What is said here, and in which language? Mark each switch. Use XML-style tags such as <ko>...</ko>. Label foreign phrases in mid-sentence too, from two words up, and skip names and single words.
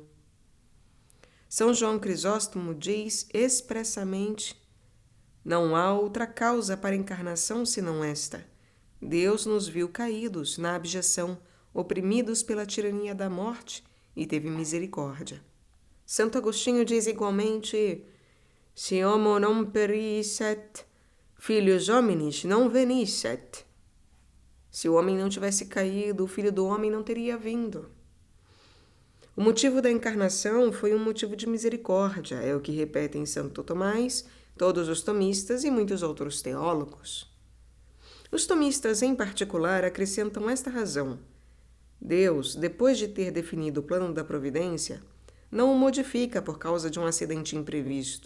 <pt>São João Crisóstomo diz expressamente: não há outra causa para a encarnação senão esta. Deus nos viu caídos na abjeção, oprimidos pela tirania da morte, e teve misericórdia. Santo Agostinho diz igualmente:</pt> <la>"Si homo non perisset, filius hominis non venisset."</la> <pt>Se o homem não tivesse caído, o Filho do Homem não teria vindo. O motivo da encarnação foi um motivo de misericórdia, é o que repetem Santo Tomás, todos os tomistas e muitos outros teólogos. Os tomistas, em particular, acrescentam esta razão: Deus, depois de ter definido o plano da providência, não o modifica por causa de um acidente imprevisto.</pt>